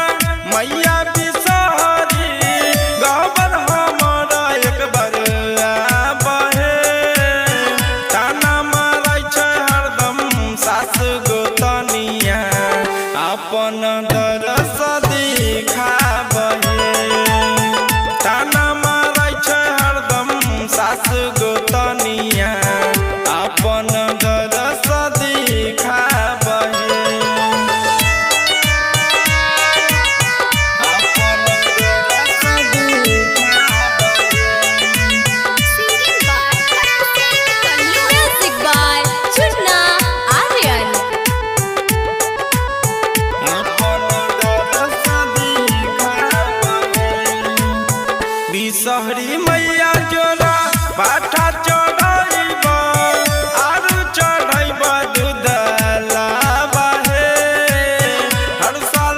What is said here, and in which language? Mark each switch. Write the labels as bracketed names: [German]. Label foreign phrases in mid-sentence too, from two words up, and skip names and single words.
[Maithili] मैया बिसहरी गहबर हमर एक बार आबहे ताना मारै छै हरदम सास गोतनिया अपन दरस दिखाबहे ताना मारै छै हरदम सास गोतनिया अपन दरस दिखाबहे [English] Singing by Karan Singh Kallu. Music by Chunna Aryan. [Maithili] बिसहरी मैया जोरा पाठा चढ़ाइब आरु चढ़ाइब दूध लाबहे हर साल